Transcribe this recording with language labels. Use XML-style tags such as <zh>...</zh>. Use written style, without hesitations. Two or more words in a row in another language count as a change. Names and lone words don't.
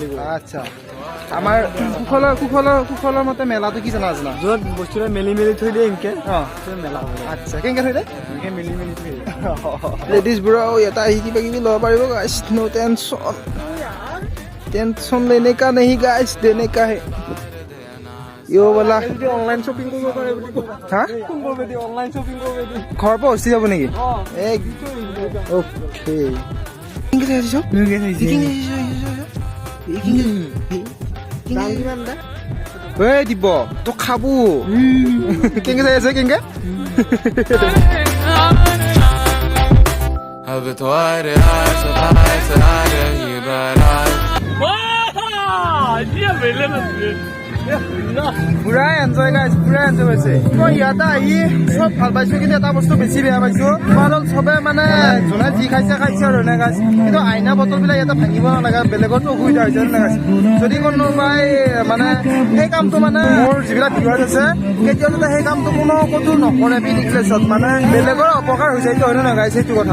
<as>আচ্ছা আমাৰ কুশলৰ মতে মেলাটো কি জানা য'ত বস্তুটা মেলি থৈ দিয়ে এনেকে অঁ মেলা হ'ব আচ্ছা কেনেকৈ থৈ দে এনেকে মেলি থৈ দিয়ে লেডিজবোৰেও ইয়াতে আহি কিবা কিবি ল'ব পাৰিব গাইছ</as> <en>no tension</en> <hi>लेने का नहीं गाइस देने का है यो वाला</hi> <en>online shopping</en> <as>কৰিব পাৰে বুলি হা ফোন কৰিব দিয়ে</as> <en>online shopping</en> <as>কৰিব দিয়ে ঘৰৰ পৰা উচি যাব নেকি অ'কে কেনেকৈ আহিছ এই দিব তোক খাবো কেনেকৈ চাই আছে কেনেকৈ</as> <hi>अब तुम्हारे आस पास आ रही बारात</hi> <as>পুৰা এনজয় গাইছ, পুৰা এনজয় হৈছে। মই ইয়াতে আহি চব ভাল পাইছো, কিন্তু এটা বস্তু বেছি বেয়া পাইছো। তোমাৰ চবে মানে যোনে যি খাইছে খাইছে আৰু এনে গাইছ, কিন্তু আইনা বটল বিলাক ইয়াতে ভাঙিব নালাগে, বেলেগতো অসুবিধা হৈছে গাইছ। যদি কোনোবাই মানে সেই কামটো মানে মোৰ যিবিলাক ভিউৱাৰ্ছ আছে কেতিয়াও যাতে সেই কামটো কোনো ক'তো নকৰে পিকনিক প্লেচত, মানে বেলেগৰ অপকাৰ হৈছে, এইটো হয়নে নহয় গাইছ, সেইটো কথা।</as>